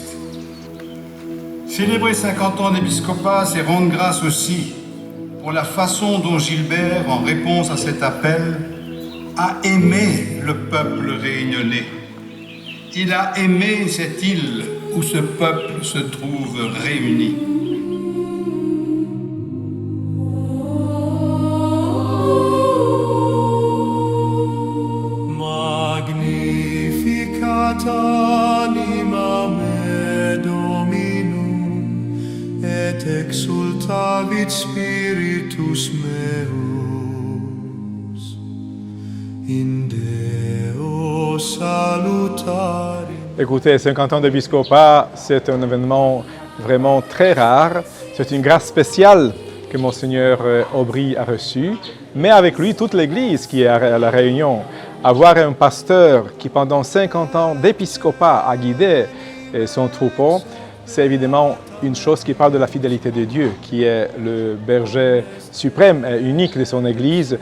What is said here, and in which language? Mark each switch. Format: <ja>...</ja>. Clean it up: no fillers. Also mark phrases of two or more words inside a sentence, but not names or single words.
<fr>Célébrer 50 ans d'épiscopat, c'est rendre grâce aussi pour la façon dont Gilbert, en réponse à cet appel, a aimé le peuple réunionnais. Il a aimé cette île où ce peuple se trouve réuni.</fr> <la>Magnificat anima me Dominum, et exultavit spiritus meus, in Deo salutari.</la> <fr>Écoutez, 50 ans d'épiscopat, c'est un événement vraiment très rare. C'est une grâce spéciale que Monseigneur Aubry a reçue, mais avec lui toute l'Église qui est à la Réunion. Avoir un pasteur qui pendant 50 ans d'épiscopat a guidé son troupeau, c'est évidemment une chose qui parle de la fidélité de Dieu, qui est le berger suprême et unique de son Église.</fr>